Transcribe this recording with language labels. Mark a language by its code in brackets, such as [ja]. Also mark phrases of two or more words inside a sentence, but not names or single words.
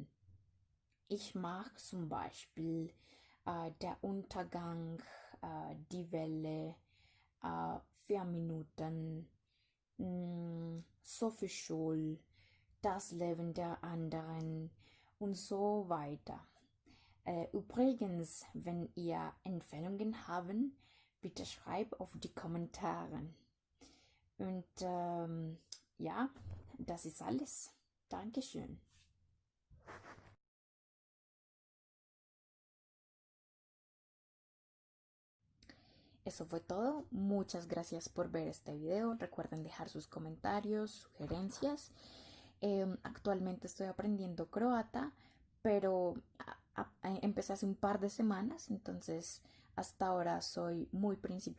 [de] Ich mag zum Beispiel Der Untergang, Die Welle, 4 Minuten, Sophie Scholl, Das Leben der anderen und so weiter. Übrigens, wenn ihr Empfehlungen haben, bitte schreibt auf die Kommentare. Und ja, das ist alles. Dankeschön. [es] Eso fue todo. Muchas gracias por ver este video. Recuerden dejar sus comentarios, sugerencias. Actualmente estoy aprendiendo croata, pero empecé hace un par de semanas, entonces hasta ahora soy muy principiante.